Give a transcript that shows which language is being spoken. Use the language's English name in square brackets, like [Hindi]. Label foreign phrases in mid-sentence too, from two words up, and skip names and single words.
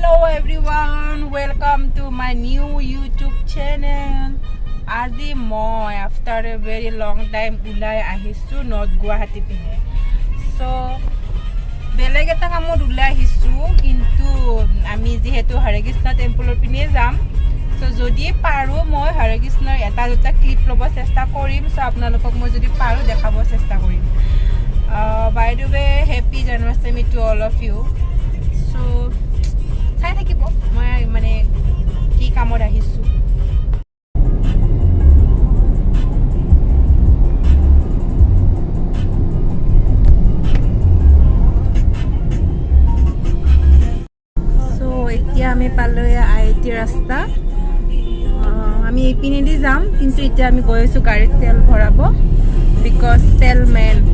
[English] everyone, welcome to my new YouTube channel. [Assamese] আজি মই [English] after a very long time [Assamese] উলাই আহিছো North Guwahati pihe. So বেলেগ এটা কামত উলাই আহিছো কিন্তু আমি যিহেতু হৰেকৃষ্ণ টেম্পল পিনে যাম. So যদি পাৰো মই হৰেকৃষ্ণ এটা দুটা ক্লিপ ল'বলৈ চেষ্টা কৰিম. So আপোনালোকক মই যদি পাৰো দেখুৱাবলৈ চেষ্টা কৰিম. [English] By the way, happy Janmashtami to all of you. [Assamese] So চাই থাকিব মই মানে কি কামত আহিছো সো এতিয়া আমি পালো আইটি ৰাস্তা আমি এইপিনে দি যাম কিন্তু এতিয়া আমি গৈ আছো গাড়ীত তেল ভৰাব বিকজ তেল মেন